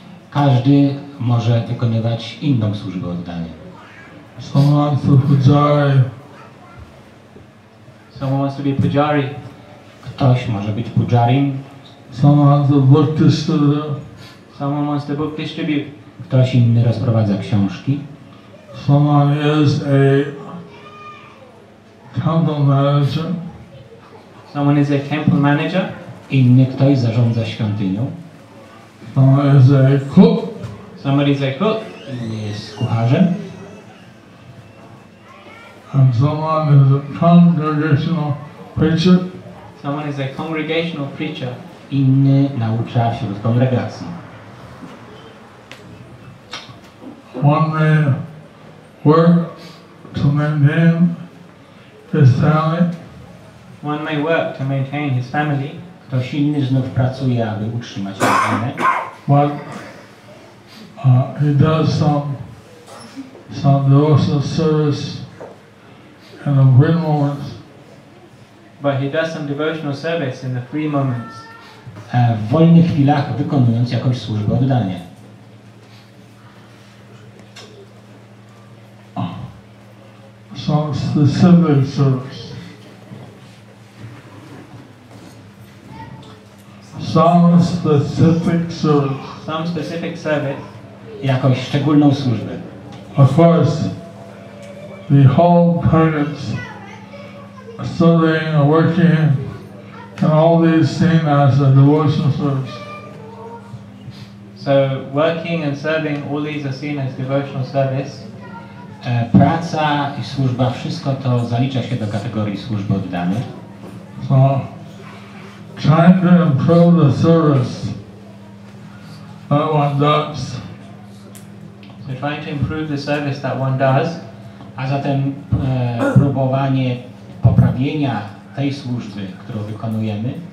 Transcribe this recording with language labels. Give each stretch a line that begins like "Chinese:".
Polish: Każdy może wykonywać inną służbę oddania.
English: Someone wants to pujari. Someone wants to be pujari.
Polish: Ktoś może być pujarim.
English: Someone wants to book distributor. Someone wants to book distribute.
Polish: Ktoś inny rozprowadza książki.
English: Someone is a temple manager. Someone is a temple manager.
Polish: Inny ktoś zarządza świątynią.
English: Someone is a cook. Somebody is a cook.
Polish: Inny jest kucharzem.
English: And someone is a congregational preacher. Someone is a congregational preacher.
Polish: Inny naucza wśród kongregacji.
English: One may work to maintain his family. One may work to maintain his family.
Polish: Ktoś inny znów pracuje, aby utrzymać rodzinę.
English: But he does some devotional service in the free moments. But he does some devotional service in the free moments.
Polish: W wolnych chwilach wykonując jakąś służbę oddania.
English: Some specific service. Some specific service. Some specific service.
Polish: Jakąś szczególną służbę.
English: Of course, the whole parents studying and working and all these seen as a devotional service. So working and serving, all these are seen as devotional service.
Polish: Praca i służba, wszystko to zalicza się do kategorii służby oddanej.
English: So, trying to improve the service that one does. So trying to improve the service that one does.
Polish: A zatem próbowanie poprawienia tej służby, którą wykonujemy,